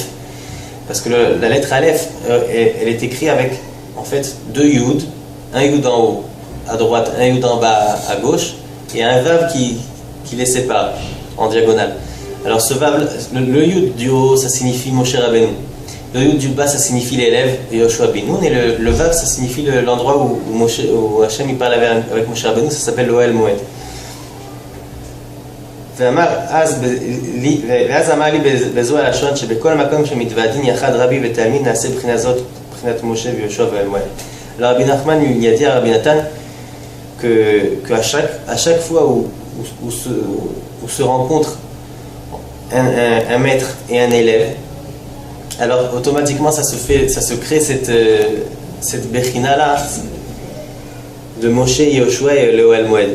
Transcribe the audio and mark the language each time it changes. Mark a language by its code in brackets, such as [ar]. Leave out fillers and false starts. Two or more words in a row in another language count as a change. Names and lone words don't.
[fr] Parce que la lettre Aleph, elle est écrite avec en fait deux Yud, un Yud en haut à droite, un Yud en bas à gauche, et un Vav qui les sépare en diagonale. Alors ce Vav, le Yud du haut, ça signifie Moshe Rabbeinu. Le Yud du bas, ça signifie l'élève Yehoshua bin Nun, et le Vav, ça signifie l'endroit où Hachem il parle avec Moshe Rabbeinu, ça s'appelle l'Ohel Moed. [he] ואז אמר לי בזו הלשון שבכל מקום שמתוועדים יחד רבי ותלמיד נעשה בחינה זאת, בחינת משה ויהושע ואלמואל. [fr] Alors Rabbi Nachman il a dit à Rabbi Nathan qu'à chaque fois où se rencontrent un maître et un élève, alors automatiquement ça se crée cette bechina là de Moshe, Yehoshua et le Ohel Moed.